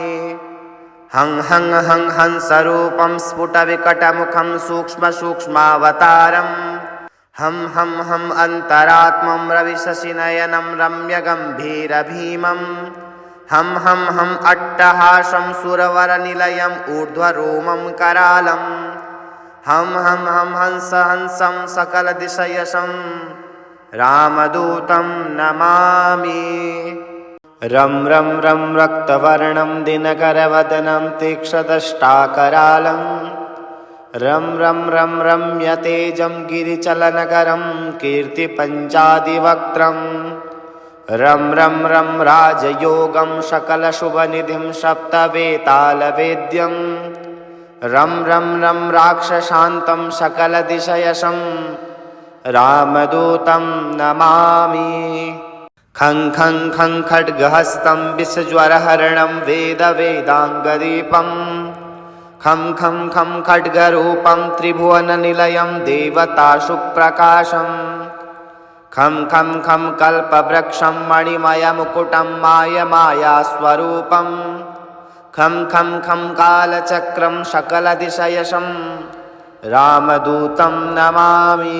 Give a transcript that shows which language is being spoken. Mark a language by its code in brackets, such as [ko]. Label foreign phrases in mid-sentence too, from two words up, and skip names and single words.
[sa] हं हं हं हंसरूपं स्फुटविकटमुखं सूक्ष्मसूक्ष्मावतारं हं हं हं अन्तरात्मं रविशशिनयनं रम्यगम्भीरभीमं हं हं हं अट्टहासं सुरवरनिलयम् ऊर्ध्वरोमं करालं हं हं हं हंसं सकलदिशयशं रामदूतं नमामि। रं रं रं रक्तवर्णं दिनकरवदनं तीक्ष्णदष्टाकरालं रं रं रं रम्यतेजं गिरिचलनकरं कीर्तिपञ्चादिवक्त्रं रं रं रं राजयोगं सकलशुभनिधिं सप्तवेतालवेद्यं रं रं रं राक्षशान्तं सकलदिशयशं रामदूतं नमामि। खं खं खं खड्गहस्तं विषज्वरहरणं वेदवेदाङ्गदीपं खं खं खं खड्गरूपं त्रिभुवननिलयं देवतासु प्रकाशम् खं खं खं कल्पवृक्षं मणिमयमुकुटं मायमायास्वरूपम् खं खं खं कालचक्रं सकलदिशयशं रामदूतं नमामि।